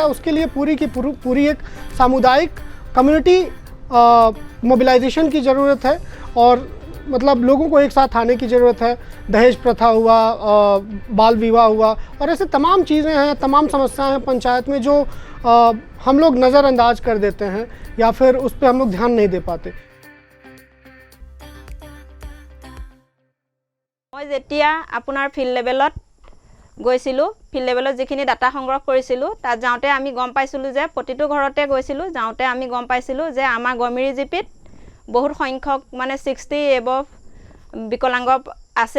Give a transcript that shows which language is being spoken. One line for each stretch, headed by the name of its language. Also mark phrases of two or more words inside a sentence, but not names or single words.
Hindi: उसके लिए पूरी की पूरी एक सामुदायिक
English: community mobilization
Hindi: की ज़रूरत है और मतलब लोगों को एक साथ आने की ज़रूरत है। दहेज प्रथा हुआ, बाल विवाह हुआ और ऐसे तमाम चीज़ें हैं, तमाम समस्याएं हैं पंचायत में जो हम लोग नज़रअंदाज कर देते हैं या फिर उस पर हम लोग ध्यान नहीं दे पाते।
Assamese: মই যেতিয়া আপোনাৰ
English: field levelত
Assamese: গৈছিলোঁ,
English: field levelত
Assamese: যিখিনি ডাটা সংগ্ৰহ কৰিছিলোঁ, তাত যাওঁতে আমি গম পাইছিলোঁ যে প্ৰতিটো ঘৰতে গৈছিলোঁ, যাওঁতে আমি গম পাইছিলোঁ যে আমাৰ গমিৰি জিপিত বহুত সংখ্যক মানে 60 এবভ বিকলাংগ আছে।